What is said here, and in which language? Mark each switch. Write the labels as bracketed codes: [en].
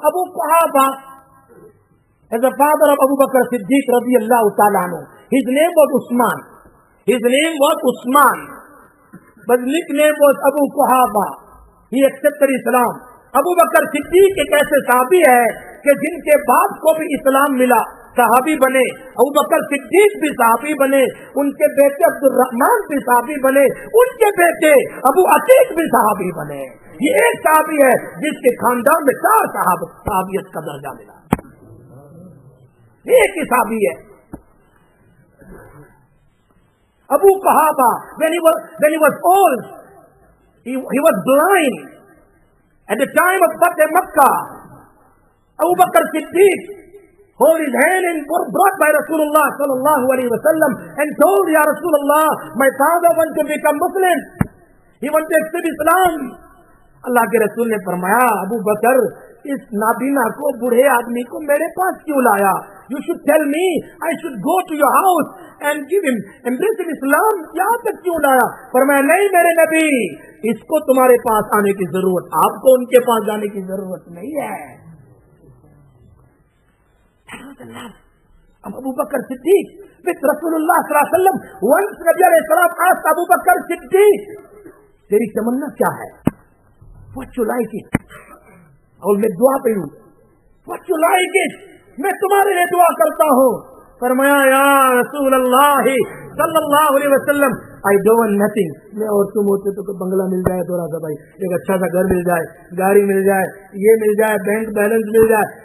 [en] Abu Quhafa as the father of Abu Bakr Siddiq radiyallahu ta'ala anhu. His name was Usman. His name was Usman, but his nickname was Abu Quhafa. He accepted Islam. [ur] Abu Bakr Siddiq ایک ایسے صحابی ہے کہ جن کے باپ کو بھی اسلام ملا، صحابی بنے. ابو بکر صدیق بھی صحابی بنے، ان کے بیٹے عبد الرحمان بھی صحابی بنے، ان کے بیٹے ابو عتیق بھی صحابی بنے. یہ ایک صحابی ہے جس کے خاندان میں 4 صحابیت کا درجہ ملا. ایک ہی صحابی ہے. [en] Abu Quhafa, when he was old, he was blind at the time of Fateh Makkah. Abu Bakr Siddiq hold his hand and brought by Rasulullah sallallahu alaihi wasallam and told, Ya Rasulullah, my father wants to become Muslim. He wants to accept Islam. [ur] اللہ کے رسول نے فرمایا, ابو بکر اس نابینا کو, بوڑھے آدمی کو میرے پاس کیوں لایا؟ [en] You should tell me, I should go to your house and give him embrace Islam. [ur] یہاں تک کیوں لایا؟ فرمایا نہیں میرے نبی, اس کو تمہارے پاس آنے کی ضرورت, آپ کو ان کے پاس جانے کی ضرورت نہیں ہے. [en] اب Abu Bakr Siddiq with Rasulullah sallallahu alaihi wasallam, once Nabi alayhi salam asked Abu Bakr Siddiq, [ur] تیری تمنا کیا ہے؟ [en] What you like it? [ur] اور میں دعا پہ ہوں. [en] What you like it? [ur] میں تمہارے لیے دعا کرتا ہوں. فرمایا یا رسول اللہ صلی اللہ علیہ وسلم, [en] I don't want nothing. [ur] میں اور تم ہوتے تو بنگلہ مل جائے تھوڑا سا بھائی, ایک اچھا سا گھر مل جائے, گاڑی مل جائے, یہ مل جائے, بینک بیلنس مل جائے.